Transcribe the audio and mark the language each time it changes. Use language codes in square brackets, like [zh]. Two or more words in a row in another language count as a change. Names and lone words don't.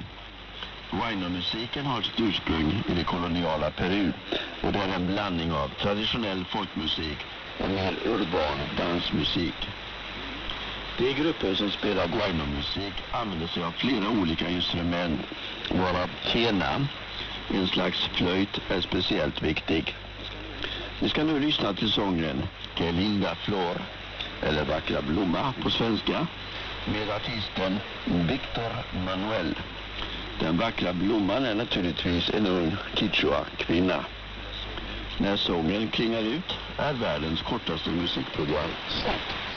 [sv] Guayno-musiken har sitt ursprung i det koloniala Peru och det är en blandning av traditionell folkmusik och mer urban dansmusik. De grupper som spelar guayno-musik använder sig av flera olika instrument, varav quena, en slags flöjt, är speciellt viktig. Vi ska nu lyssna till sången Que linda flor, eller vackra blomma på svenska, med artisten Victor Manuel. Den vackra blomman är naturligtvis en ung Quichua-kvinna. När sången klingar ut är världens kortaste musikprogram slut.